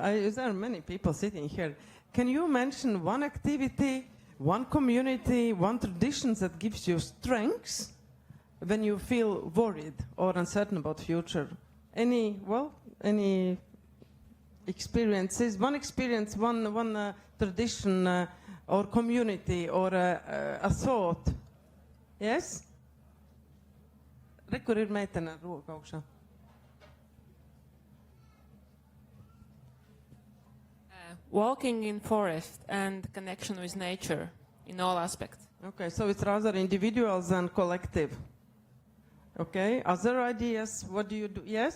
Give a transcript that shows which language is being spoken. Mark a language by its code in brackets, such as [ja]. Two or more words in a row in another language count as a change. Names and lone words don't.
[en] There are many people sitting here. Can you mention one activity, one community, one tradition that gives you strength when you feel worried or uncertain about future? Any experiences? One experience, one tradition or community or a thought? Yes? [lv] Rekur ir meitene ar roku augšā. [en] Walking in forest and connection with nature in all aspects. Okay, so it's rather individual than collective. Okay, other ideas? What do you do? Yes?